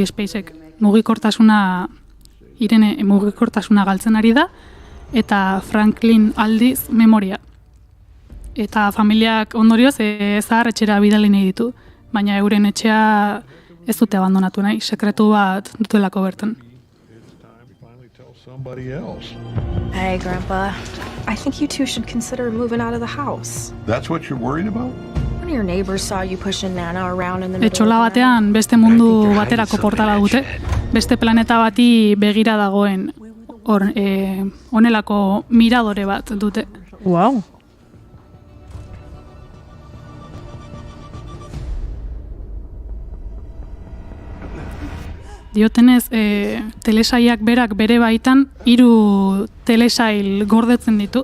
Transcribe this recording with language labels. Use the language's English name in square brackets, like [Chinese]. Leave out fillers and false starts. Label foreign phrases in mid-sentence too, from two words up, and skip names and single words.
[Basque] Spacek, mugikortasuna galtzen ari da, eta Franklin aldiz memoria. Eta familiak ondorioz zahar etxera bidali nahi ditu, baina euren etxea ez dute abandonatu nahi, sekretu bat dutelako bertan. [English] Hey, Grandpa. I think you two should consider moving out of the house. That's what you're worried about? One of your neighbors saw you pushing Nana around in the middle [Basque] Etxola [English] of the [Basque] batean beste mundu baterako portala dute, beste planeta bati begira dagoen honelako miradore bat dute. Wow. Diotenez, telesaiak berak bere baitan 3 telesail gordetzen ditu.